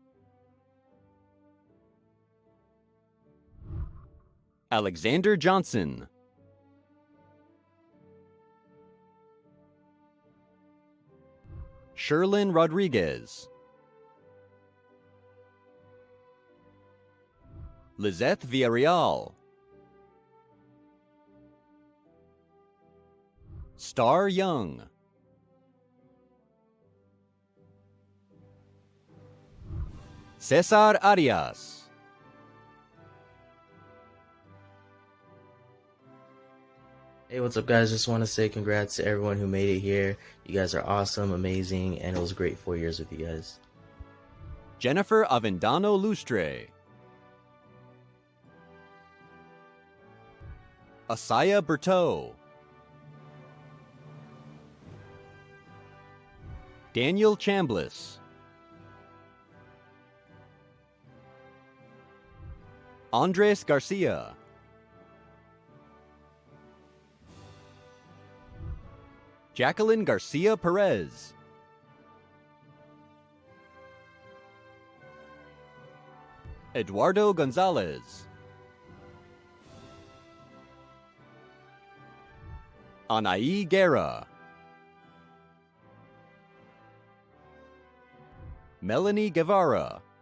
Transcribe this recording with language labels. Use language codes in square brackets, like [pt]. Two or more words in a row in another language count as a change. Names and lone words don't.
[en] Alexander Johnson. Sherlyn Rodriguez. Lizette Villarreal. Star Young. Cesar Arias. Hey, what's up, guys? Just want to say congrats to everyone who made it here. You guys are awesome, amazing, and it was great 4 years with you guys. Jennifer Avendano Lustre. Asaya Berteau. Daniel Chambliss. Andres Garcia. Jacqueline Garcia Perez. Eduardo Gonzalez. Anaí Guerra. Melanie Guevara.